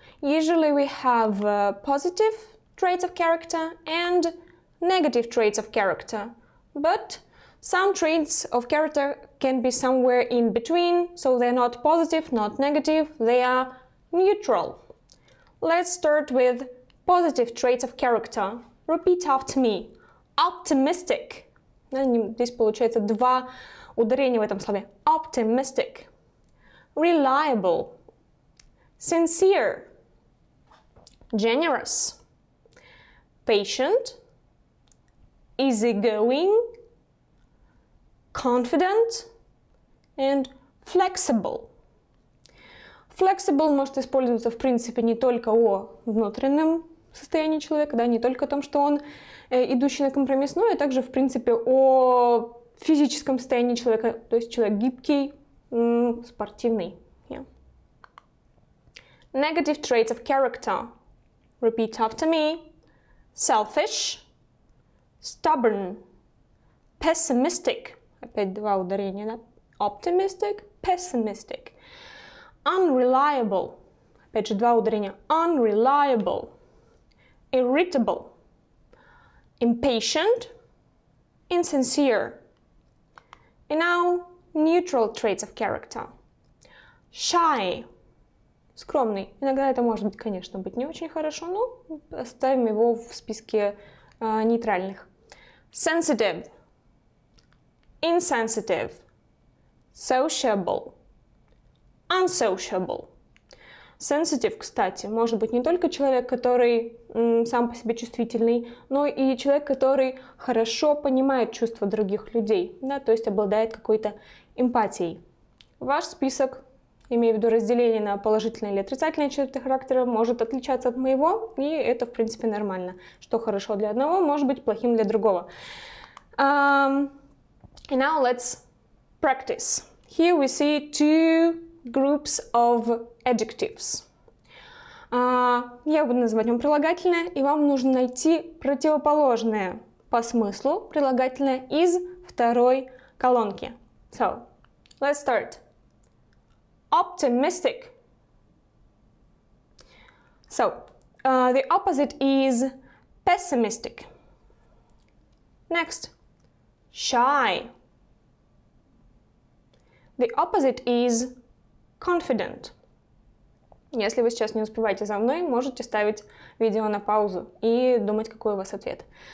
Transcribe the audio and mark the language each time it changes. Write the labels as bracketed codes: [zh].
[en] Usually we have positive traits of character and negative traits of character, but some traits of character can be somewhere in between, so they're not positive, not negative, they are neutral. Let's start with positive traits of character. Repeat after me. Optimistic. [ru] Здесь получается два ударения в этом слове. [en] Optimistic. Reliable. Sincere. Generous. Patient. Easygoing, confident and flexible. [ru] Flexible может использоваться, в принципе, не только о внутреннем состоянии человека, да, не только о том, что он идущий на компромисс, но и также, в принципе, о физическом состоянии человека, то есть человек гибкий, спортивный. [en] Yeah. Negative traits of character. Repeat after me. Selfish. Stubborn, pessimistic, [ru] опять два ударения, да? [en] Optimistic, pessimistic, unreliable, [ru] опять же два ударения, [en] unreliable, irritable, impatient, insincere. And now, neutral traits of character. Shy, скромный. [ru] Иногда это может, конечно, быть не очень хорошо, но оставим его в списке нейтральных. Sensitive, insensitive, sociable, unsociable. Sensitive, кстати, может быть не только человек, который сам по себе чувствительный, но и человек, который хорошо понимает чувства других людей, да, то есть обладает какой-то эмпатией. Ваш список, имею в виду разделение на положительные или отрицательные черты характера, может отличаться от моего, и это, в принципе, нормально. Что хорошо для одного, может быть плохим для другого. [en] And now let's practice. Here we see two groups of adjectives. [ru] Я буду называть вам прилагательное, и вам нужно найти противоположное по смыслу прилагательное из второй колонки. [en] So, let's start. Optimistic. So, the opposite is pessimistic. Next, shy. The opposite is confident. [ru] Если вы сейчас не успеваете за мной, можете ставить видео на паузу и думать, какой у вас ответ.